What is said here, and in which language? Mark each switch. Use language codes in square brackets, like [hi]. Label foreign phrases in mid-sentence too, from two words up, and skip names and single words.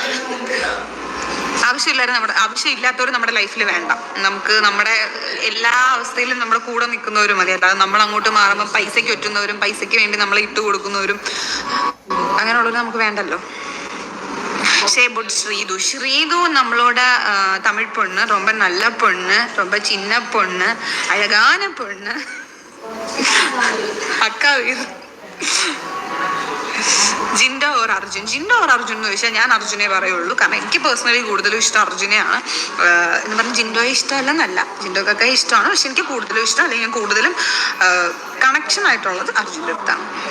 [ml] ആവശ്യമില്ലാത്തവർ നമ്മുടെ ലൈഫിൽ വേണ്ട. നമുക്ക് നമ്മുടെ എല്ലാ അവസ്ഥയിലും നമ്മുടെ കൂടെ നിൽക്കുന്നവരും മതി. അല്ലാതെ നമ്മൾ അങ്ങോട്ട് മാറുമ്പോൾ പൈസയ്ക്ക് ഒറ്റുന്നവരും പൈസയ്ക്ക് വേണ്ടി നമ്മളെ ഇട്ട് കൊടുക്കുന്നവരും അങ്ങനെയുള്ളവർ നമുക്ക് വേണ്ടല്ലോ. [ta] ശ്രീതു நம்மளோட தமிழ் பொண்ணு, ரொம்ப நல்ல பொண்ணு, ரொம்ப சின்ன பொண்ணு, அழகான பொண்ணு. [ml] அக்கா ജിൻഡോ ഓർ അർജുൻ, ജിൻഡോ ഓർ അർജുൻ എന്ന് ചോദിച്ചാൽ ഞാൻ അർജുനെ പറയുള്ളൂ. കാരണം എനിക്ക് പേഴ്സണലി കൂടുതലും ഇഷ്ടം അർജുനെയാണ്. എന്ന് പറഞ്ഞാൽ ജിൻഡോയെ ഇഷ്ടമല്ലെന്നല്ല, ജിൻഡോക്കൊക്കെ ഇഷ്ടമാണ്. പക്ഷെ എനിക്ക് കൂടുതലും ഇഷ്ടം, അല്ലെങ്കിൽ ഞാൻ കൂടുതലും കണക്ഷൻ ആയിട്ടുള്ളത് അർജുൻ്റെ അടുത്താണ്.